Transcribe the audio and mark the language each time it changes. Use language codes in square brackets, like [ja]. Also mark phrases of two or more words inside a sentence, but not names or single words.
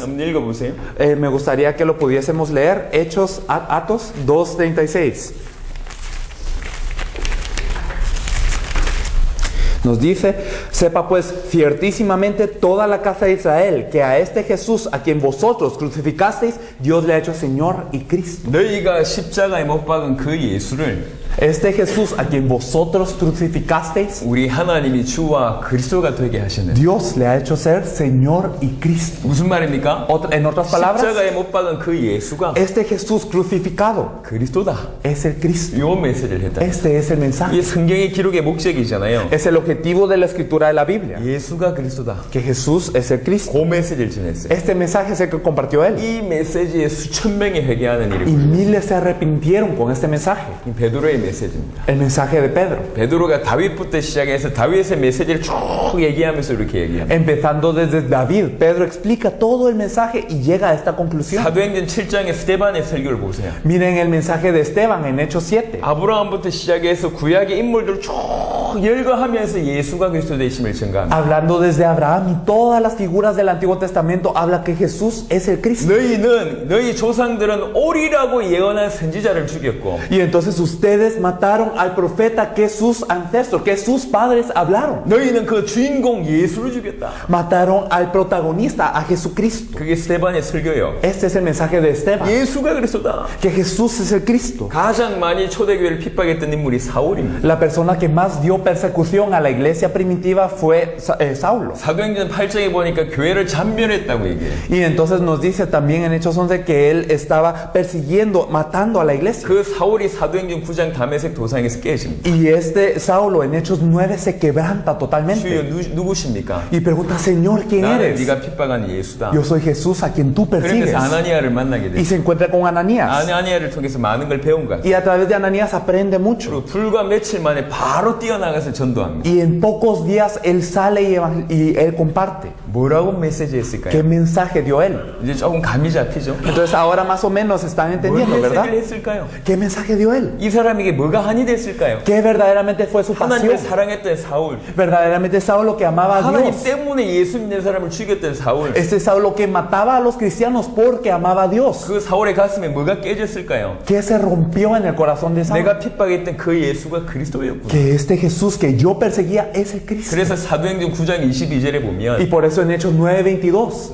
[ko] 한번 읽어보세요. [es] Me gustaría que lo pudiésemos leer. Hechos, Atos 2:36. Nos dice, sepa pues ciertísimamente toda la casa de Israel, que a este Jesús, a quien vosotros crucificasteis, Dios le ha hecho Señor y Cristo. [ko] 너희가 십자가에 못 박은 그 예수를 [es] Este Jesús, a quien vosotros crucificasteis, [ko] 우리 하나님이 주와 그리스도가 되게 하시는. [es] Dios le ha hecho ser Señor y Cristo. [ko] 무슨 말입니까? [es] En otras palabras, [ko] 십자가에 못 박은 그 예수가 [es] este Jesús crucificado [ko] 그리스도다. [es] es el Cristo. [ko] 요 메시지를 했다. [es] Este es el mensaje. [ko] 이게 성경의 기록의 목적이잖아요. [es] Es el objetivo de la escritura de la Biblia. [ko] 예수가 그리스도다. [es] Que Jesús es el Cristo. [ko] 그 메시지를 전했어요. [es] Este mensaje es el que compartió él. [ko] 이 메시지에 수천 명이 회개하는 일이 [es] Y [ko] 벌어져요. [es] miles se arrepintieron con este mensaje. [ko] 이 베드로의 메시지입니다. [es] El mensaje de Pedro. [ko] 베드로가 다윗부터 시작해서 다윗의 메시지를 쭉 얘기하면서 이렇게 얘기합니다. [es] Empezando desde David, Pedro explica todo el mensaje y llega a esta conclusión. [ko] 사도행전 7장의 스데반의 설교를 보세요. [es] Miren el mensaje de Esteban en Hechos 7. [ko] 아브라함부터 시작해서 구약의 인물들을 쭉 열거하면서 예수가 그리스도 되심을 증가합니다. [es] Hablando desde Abraham y todas las figuras del Antiguo Testamento, habla que Jesús es el Cristo. [ko] 너희 조상들은 오리라고 예언한 선지자를 죽였고 [es] Y entonces ustedes mataron al profeta que sus ancestros, que sus padres hablaron. [ko] 너희는 그 주인공 예수를 죽였다. [es] Mataron al protagonista, a Jesucristo. [ko] 그게 스데반의 설교예요. [es] Este es el mensaje de Esteban. [ko] 예수가 그리스도다. [es] Que Jesús es el Cristo. [ko] 가장 많이 초대교회를 핍박했던 인물이 사울입니다. [es] La persona que más dio persecución a la iglesia primitiva fue Saulo. [ko] 사도행전 8장에 보니까 교회를 잔멸했다고 얘기해요. [es] Y entonces nos dice también en Hechos 11 que él estaba persiguiendo, matando a la iglesia. [ko] 그 사울이 사도행전 9장 다메섹 도상에서 깨집니다. [es] Y este Saulo en Hechos 9 se quebranta [ko] 주여 [es] totalmente. [ko] 누구십니까? [es] Y pregunta, Señor, ¿quién [ko] 나는 [es] eres? [ko] 네가 핍박한 예수다. [es] Yo soy Jesús a quien tú persigues. [ko] 그래서 아나니아를 만나게 [es] Y [ko] 돼요. [es] se encuentra con Ananías. [ko] 아나니아를 통해서 많은 걸 배운 거야. [es] Y a través de Ananías aprende mucho. [ko] 그리고 불과 며칠 만에 바로 뛰어나가서 전도합니다. [es] Y en pocos días él sale y él comparte. [ko] 뭐라고 메시지 [es] ¿Qué [ko] 했을까요? [es] mensaje dio él? [ko] 이제 조금 감이 잡히죠? [es] Entonces ahora más o menos están [ko] 뭘 [es] entendiendo, ¿verdad? [ko] 메시지를 했을까요? [es] ¿Qué mensaje dio él? [ko] 이 사람에게 뭐가 한이 됐을까요? [es] ¿Qué verdaderamente fue su [ko] 하나님을 [es] pasión? [ko] 사랑했던 사울, [es] Verdaderamente Saulo que amaba a [ko] 하나님 [es] Dios. [ko] 때문에 예수 믿는 사람을 죽였던 사울, [es] Este Saulo que mataba a los cristianos porque amaba a Dios. [ko] 그 사울의 가슴에 뭐가 깨졌을까요? [es] ¿Qué se rompió en el corazón de Saulo? [ko] 내가 핍박했던 그 예수가 그리스도였구나. [es] Que este Jesús Jesús que yo perseguía es el Cristo. [ko] 그래서 사도행전 9장 22절에 [es] Y [ko] 보면 [es] por eso en Hechos 9:22,